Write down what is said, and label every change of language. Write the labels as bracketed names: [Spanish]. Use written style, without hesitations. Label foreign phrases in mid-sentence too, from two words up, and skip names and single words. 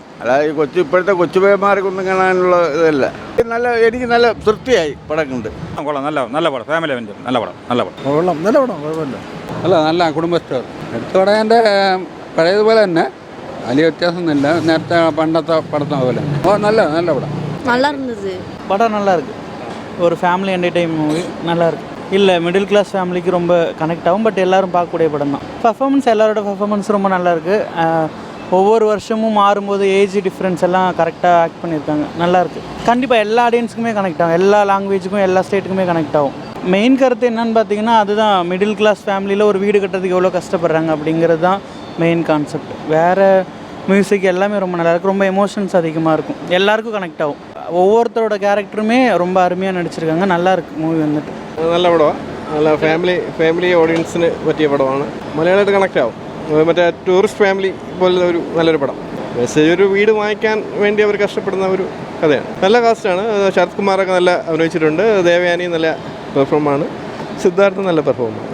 [Malayalam] അല്ലാതെ ഇപ്പോഴത്തെ കൊച്ചുപേന്മാർക്കൊന്നും കാണാനുള്ള ഇതല്ല. എനിക്ക് നല്ല തൃപ്തിയായി പടം കണ്ട്. കൊള്ളാം, നല്ല പടം. ഫാമിലി നല്ല പടം. കൊള്ളാം, നല്ല പടം, കുഴപ്പമില്ല. നല്ല കുടുംബ സ്റ്റോറി. എടുത്തു പറയാൻ്റെ പഴയതുപോലെ തന്നെ വലിയ വ്യത്യാസമൊന്നുമില്ല. നേരത്തെ പണ്ടത്തെ പടത്തെ പോലെ നല്ല പടം. [Tamil] நல்லா இருந்தது. படம் நல்லா இருக்குது. ஒரு [English] family entertain movie, [Tamil] நல்லா இருக்குது. இல்லை, [English] middle class family [Tamil] ரொம்ப கனெக்ட் ஆகும். பட் எல்லோரும் பார்க்கக்கூடிய படம் தான். பர்ஃபார்மன்ஸ், எல்லாரோட பர்ஃபார்மன்ஸ் ரொம்ப நல்லா இருக்குது. ஒவ்வொரு வருஷமும் மாறும்போது [English] age difference [Tamil] எல்லாம் [English] correct act [Tamil] பண்ணியிருக்காங்க. நல்லாயிருக்கு. கண்டிப்பாக எல்லா [English] audience connect [Tamil] ஆகும், எல்லா லாங்குவேஜுக்கும் எல்லா [English] state connect [Tamil] ஆகும். மெயின் கருத்து என்னன்னு பார்த்தீங்கன்னா, அதுதான் [English] middle class family [Tamil] ஒரு வீடு கட்டுறதுக்கு எவ்வளோ கஷ்டப்படுறாங்க அப்படிங்கிறது தான் [English] main concept. [Tamil] வேறு மியூசிக் எல்லாமே ரொம்ப நல்லாயிருக்கு. ரொம்ப எமோஷன்ஸ் அதிகமாக இருக்கும், எல்லாருக்கும் கனெக்ட் ஆகும். ஒவ்வொருத்தரோட கேரக்டருமே ரொம்ப அருமையாக நடிச்சிருக்காங்க. நல்லாயிருக்கு மூவி வந்துட்டு. [Malayalam] നല്ല പടമാണ്. നല്ല [English] family audience [Malayalam] പറ്റിയ പടമാണ്. മലയാളമായിട്ട് കണക്റ്റ് ആവും. മറ്റേ ടൂറിസ്റ്റ് ഫാമിലി പോലെ ഒരു നല്ലൊരു പടം. മെസ്സേജ്, ഒരു വീട് വാങ്ങിക്കാൻ വേണ്ടി അവർ കഷ്ടപ്പെടുന്ന ഒരു കഥയാണ്. നല്ല കാസ്റ്റാണ്. ശരത് കുമാറൊക്കെ നല്ല അഭിനയിച്ചിട്ടുണ്ട്. ദേവയാനി നല്ല പെർഫോമാണ്. സിദ്ധാർത്ഥ് നല്ല പെർഫോമാണ്.